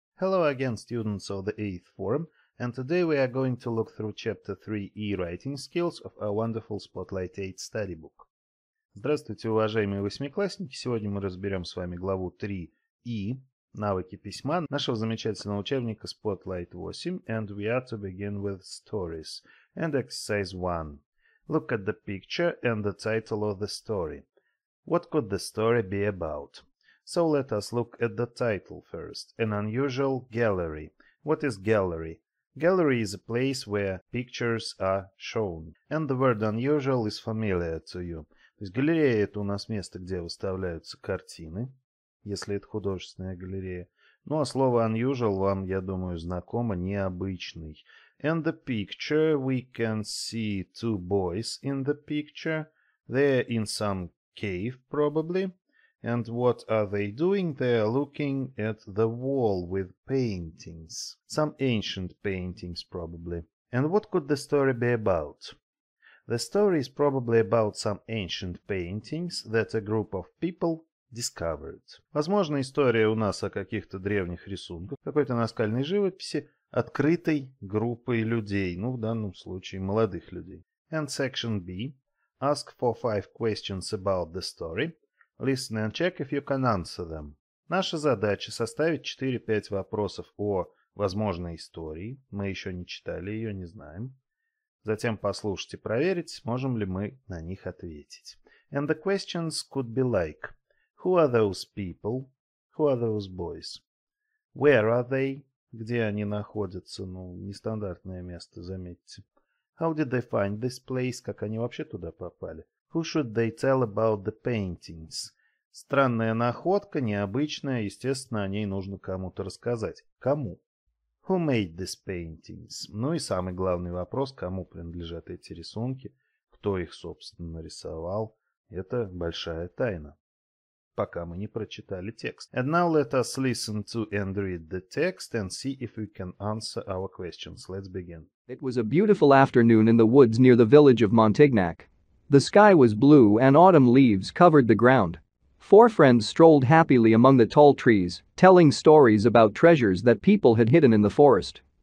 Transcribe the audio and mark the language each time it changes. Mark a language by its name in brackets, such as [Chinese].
[English] Hello again, students of the 8th form, and today we are going to look through Chapter 3E Writing Skills of our wonderful Spotlight 8 study book. [Russian] Здравствуйте, уважаемые восьмиклассники! Сегодня мы разберем с вами главу 3И «Навыки письма» нашего замечательного учебника Spotlight 8, [English] and we are to begin with stories. And exercise 1. Look at the picture and the title of the story. What could the story be about? So let us look at the title first. An unusual gallery. What is gallery? Gallery is a place where pictures are shown. And the word unusual is familiar to you. [Russian] То есть галерея — это у нас место, где выставляются картины, если это художественная галерея. Ну а слово unusual вам, я думаю, знакомо, необычный. [English] And the picture, we can see two boys in the picture. They're in some cave, probably. And what are they doing? They are looking at the wall with paintings. Some ancient paintings, probably. And what could the story be about? The story is probably about some ancient paintings that a group of people discovered. [Russian] Возможно, история у нас о каких-то древних рисунках, какой-то наскальной живописи, открытой группой людей, ну, в данном случае, молодых людей. [English] And section B. Ask for 5 questions about the story. Listen and check if you can answer them. [Russian] Наша задача — составить 4-5 вопросов о возможной истории. Мы еще не читали ее, не знаем. Затем послушать и проверить, сможем ли мы на них ответить. [English] And the questions could be like: Who are those people? Who are those boys? Where are they? [Russian] Где они находятся? Ну, нестандартное место, заметьте. [English] How did they find this place? [Russian] Как они вообще туда попали? [English] Who should they tell about the paintings? [Russian] Странная находка, необычная, естественно, о ней нужно кому-то рассказать. Кому? [English] Who made these paintings? [Russian] Ну и самый главный вопрос, кому принадлежат эти рисунки, кто их, собственно, нарисовал. Это большая тайна, пока мы не прочитали текст. [English] And now let us listen to and read the text and see if we can answer our questions. Let's begin. It was a beautiful afternoon in the woods near the village of Montignac. The sky was blue and autumn leaves covered the ground. 4 friends strolled happily among the tall trees, telling stories about treasures that people had hidden in the forest.